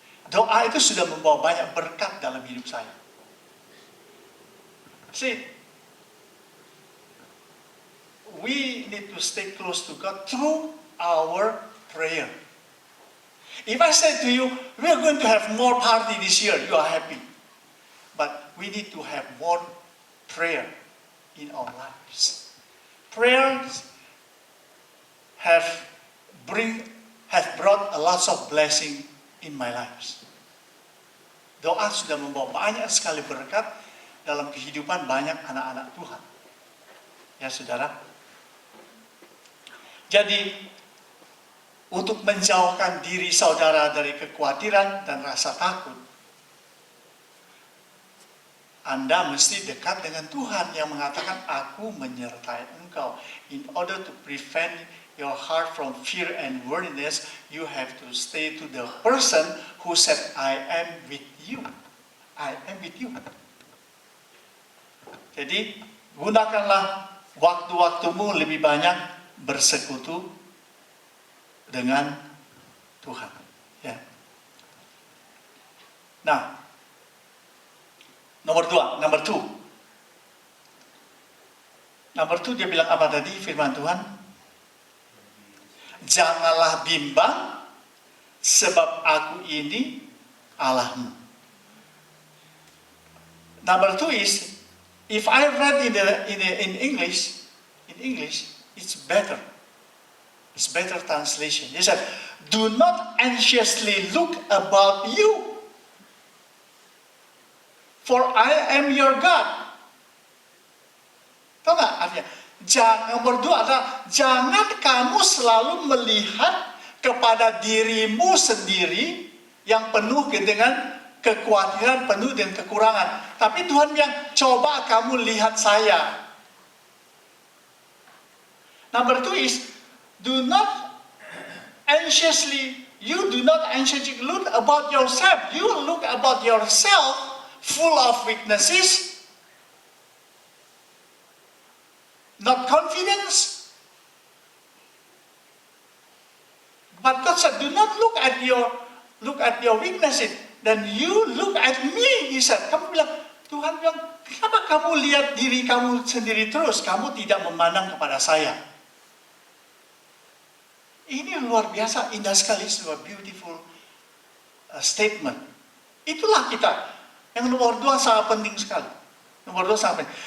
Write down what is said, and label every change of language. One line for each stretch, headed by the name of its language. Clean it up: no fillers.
Indonesian: Doa itu sudah membawa banyak berkat dalam hidup saya.
English: See, we need to stay close to God through our prayer. If I say to you, we are going to have more party this year, you are happy. But we need to have more prayer in our lives. Prayers have brought a lot of blessing in my lives.
Indonesian: Doa sudah membawa banyak sekali berkat dalam kehidupan banyak anak-anak Tuhan. Ya saudara. Jadi, untuk menjauhkan diri saudara dari kekhawatiran dan rasa takut, Anda mesti dekat dengan Tuhan yang mengatakan, aku menyertai engkau.
English: In order to prevent your heart from fear and worriness, you have to stay to the person who said, I am with you. I am with you.
Indonesian: Jadi, gunakanlah waktu-waktumu lebih banyak bersekutu dengan Tuhan. Ya.
English: Nah, number two.
Indonesian: Dia bilang apa tadi firman Tuhan? Janganlah bimbang, sebab aku ini Allahmu.
English: Number 2 is, if I read in English, it's better. It's better translation. He said, do not anxiously look about you, for I am your God.
Indonesian: Tahu nggak artinya? Nomor 2 adalah, jangan kamu selalu melihat kepada dirimu sendiri yang penuh dengan kekhawatiran penuh dengan kekurangan. Tapi Tuhan bilang, coba kamu lihat saya.
English: Number 2 is, do not anxiously look about yourself. You look about yourself full of weaknesses, not confidence. But God said, do not look at your weaknesses. Then you look at me, he said.
Indonesian: Kamu bilang, Tuhan bilang, kenapa kamu lihat diri kamu sendiri terus? Kamu tidak memandang kepada saya. Ini luar biasa, indah sekali, sebuah
English: beautiful statement.
Indonesian: Itulah kita. Yang nomor 2 sangat penting sekali. Nomor 2 sangat penting.